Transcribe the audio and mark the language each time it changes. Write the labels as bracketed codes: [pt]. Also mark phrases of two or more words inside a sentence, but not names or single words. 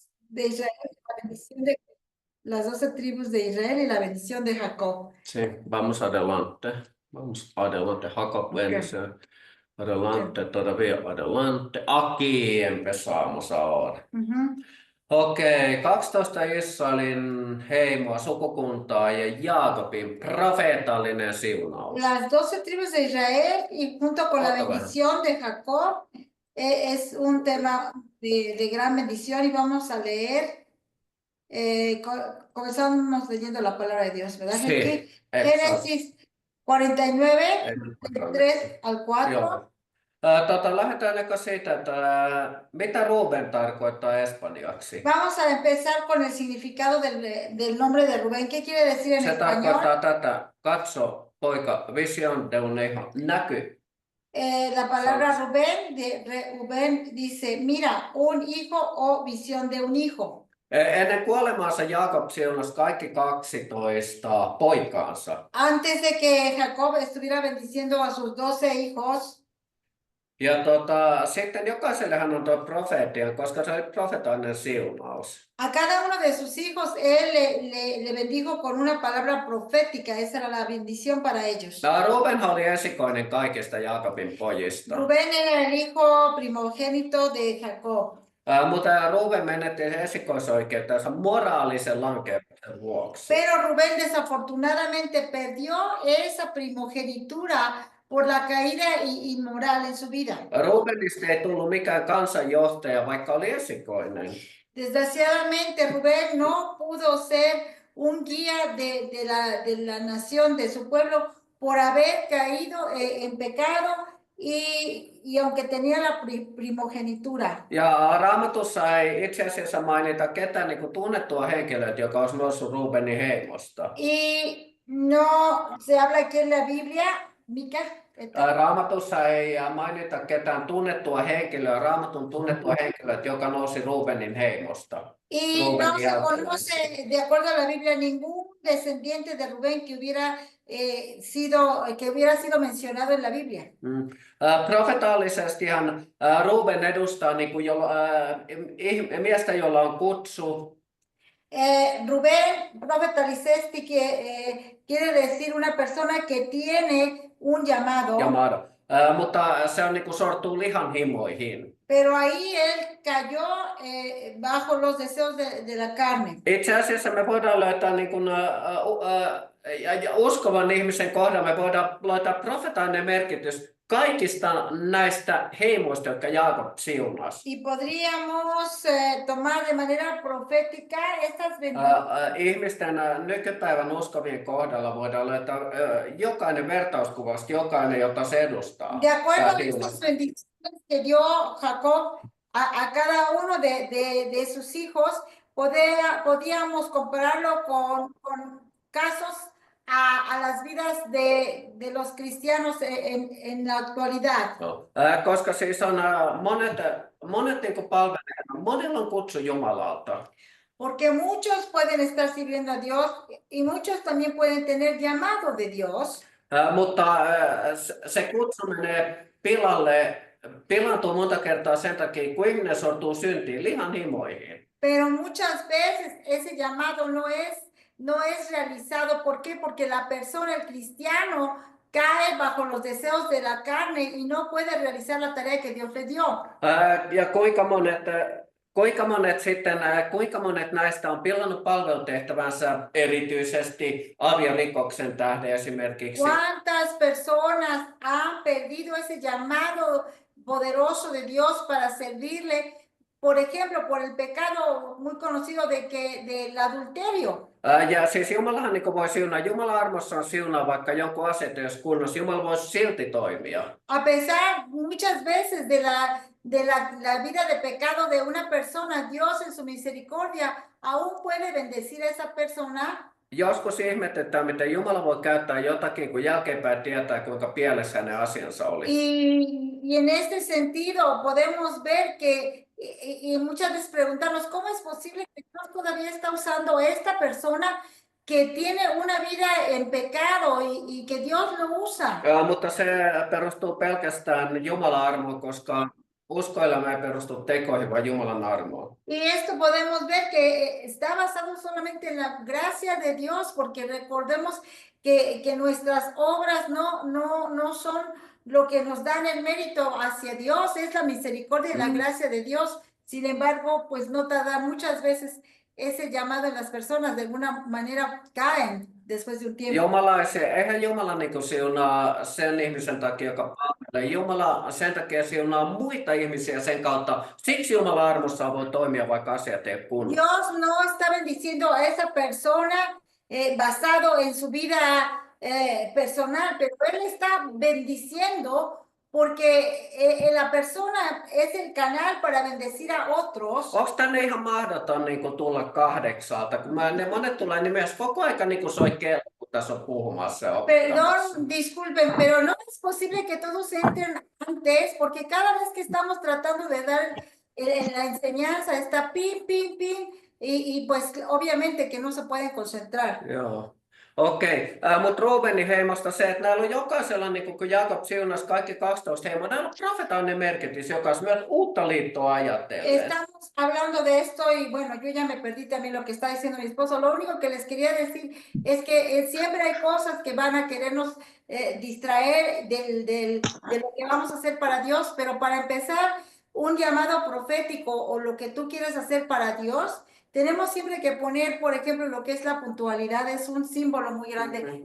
[es] de Israel, la bendición de las 12 tribus de Israel y la bendición de Jacob. Sí, vamos adelante. Vamos adelante. Jacob Ok, bendición. ok. Adelante, todavía adelante. Aquí empezamos ahora. Ujú. [fi] Okei, 12 Israelin heimoa, sukukuntaa ja Jaakobin profeetallinen siunaus. [es] Las 12 tribus de Israel y junto con la [fi] Oota vähän. [es] bendición de Jacob es un tema de gran bendición y vamos a leer, comenzamos leyendo la palabra de Dios, ¿verdad, Sí, Henry? exakt. Génesis 49, En del 3 al 4. [fi] Joo. Lähdetäänkö siitä, että mitä Ruben tarkoittaa espanjaksi? [es] Vamos a empezar con el significado del nombre de Rubén. ¿Qué quiere decir en Se español? [fi] tarkoittaa tätä, katso poika, [es] vision de un hijo, [fi] näky. [es] La palabra Rubén dice, mira, un hijo o visión de un hijo. [fi] Ennen kuolemaansa Jaakob siunasi kaikki 12 poikaansa. [es] Antes de que Jacob estuviera bendiciendo a sus 12 hijos, [fi] Ja sitten jokaiselle hän antoi profeetia, koska se oli profetainen siunaus. [es] a cada uno de sus hijos él le bendijo con una palabra profética. Esa era la bendición para ellos. [fi] Ruben oli esikoinen kaikista Jaakobin pojista. [es] Rubén era el hijo primogénito de Jacob. [fi] Mutta Ruben menetti esikoisoikeutensa moraalisen lankeemuksen vuoksi. [es] Pero Rubén desafortunadamente perdió esa primogenitura por la caída inmoral en su vida. [fi] Rubenista ei tullut mikään kansanjohtaja, vaikka oli esikoinen. [es] Desgraciadamente, Rubén no pudo ser un guía de la nación, de su pueblo, por haber caído en pecado y aunque tenía la primogenitura. [fi] Ja Raamatussa ei itse asiassa mainita ketään niin kuin tunnettua henkilöä, joka olisi noussut Rubenin heimosta. [es] Y no se habla aquí en la Biblia, Mica. [fi] Raamatussa ei mainita ketään tunnettua henkilöä, Raamatun tunnettua henkilöä, joka nousi Rubenin heimosta. [es] Y no se conoce, de acuerdo a la Biblia, ningún descendiente de Rubén que hubiera sido mencionado en la Biblia. [fi] Profetaalisestihan Ruben edustaa niin kuin miestä, jolla on kutsu. [es] Rubén profetalicesti quiere decir una persona que tiene un llamado. [fi] Mutta se on niin kuin sortuu lihan himoihin. [es] Pero ahí él cayó bajo los deseos de la carne. [fi] Itse asiassa me voidaan löytää niin kuin, uskovan ihmisen kohdalla, me voidaan löytää profetainen merkitys kaikista näistä heimoista, jotka Jaakob siunasi. [es] Y podríamos tomar de manera profética estas bendiciones. [fi] Ihmisten nykypäivän uskovien kohdalla voidaan löytää jokainen vertauskuvasta, jokainen, jota se edustaa. [es] De acuerdo a estas bendiciones que dio Jacob a cada uno de sus hijos, podíamos compararlo con casos a las vidas de los cristianos en la actualidad. [fi] Koska siis on monet niin kuin palvelijat, monilla on kutsu Jumalalta. [es] Porque muchos pueden estar sirviendo a Dios y muchos también pueden tener llamado de Dios. Mutta se kutsu menee pilaantuu monta kertaa sen takia, kun ihminen sortuu syntiin, lihan himoihin. Pero muchas veces ese llamado no es realizado. ¿Por qué? Porque la persona, el cristiano, cae bajo los deseos de la carne y no puede realizar la tarea que Dios le dio. [fi] Ja kuinka monet näistä on pilannut palvelutehtävänsä erityisesti aviorikoksen tähden esimerkiksi. [es] ¿Cuántas personas han perdido ese llamado poderoso de Dios para servirle? Por ejemplo, por el pecado muy conocido del adulterio. [fi] Ja siis Jumalahan niin voi siunaa. Jumalan armossa on siunaa vaikka jonkun aseton, jos kunnossa. Jumala voisi silti toimia. [es] A pesar muchas veces de la vida de pecado de una persona, Dios en su misericordia aún puede bendecir a esa persona. [fi] Joskus ihmetetään, miten Jumala voi käyttää jotakin, kun jälkeenpäin tietää, kuinka pielessä hänen asiansa oli. [es] Y en este sentido podemos ver que y muchas veces preguntarnos cómo es posible que Dios todavía está usando a esta persona que tiene una vida en pecado y que Dios lo usa. [fi] Mutta se perustuu pelkästään Jumalan armoon, koska uskoelämä ei perustu tekoihin, vaan Jumalan armoon. [es] Y esto podemos ver que está basado solamente en la gracia de Dios, porque recordemos que nuestras obras no son lo que nos dan el mérito hacia Dios, es la misericordia y la gracia de Dios. Sin embargo, pues no tarda muchas veces ese llamado en las personas, de alguna manera caen después de un tiempo. [fi] Eihän Jumala niin siunaa sen ihmisen takia, joka palvelee. Jumala sen takia siunaa muita ihmisiä sen kautta. Siksi Jumala armossaan voi toimia, vaikka asiat ei ole kunnossa. [es] Dios no está bendiciendo a esa persona basado en su vida personal, pero Él está bendiciendo porque la persona es el canal para bendecir a otros. [fi] Onko tänne ihan mahdoton niin tulla 8:00? Kun ne monet tulee niin myös koko aika niin soi kello, kun tässä on puhumassa ja opettamassa. [es] Perdón, disculpen, pero no es posible que todos entren antes, porque cada vez que estamos tratando de dar la enseñanza está pin, pin, pin, y pues obviamente que no se pueden concentrar. [fi] Joo. Okei, mutta Ruubenin heimosta se, että näillä on jokaisella, niin kun Jaakob siunasi kaikki 12 heimoa, näillä on profetaaninen merkitys jokaisella, myös uutta liittoa ajatellen. [es] Estamos hablando de esto y bueno, yo ya me perdí también lo que está diciendo mi esposo. Lo único que les quería decir es que siempre hay cosas que van a querernos distraer de lo que vamos a hacer para Dios, pero para empezar un llamado profético o lo que tú quieres hacer para Dios, tenemos siempre que poner, por ejemplo, lo que es la puntualidad, es un símbolo muy grande.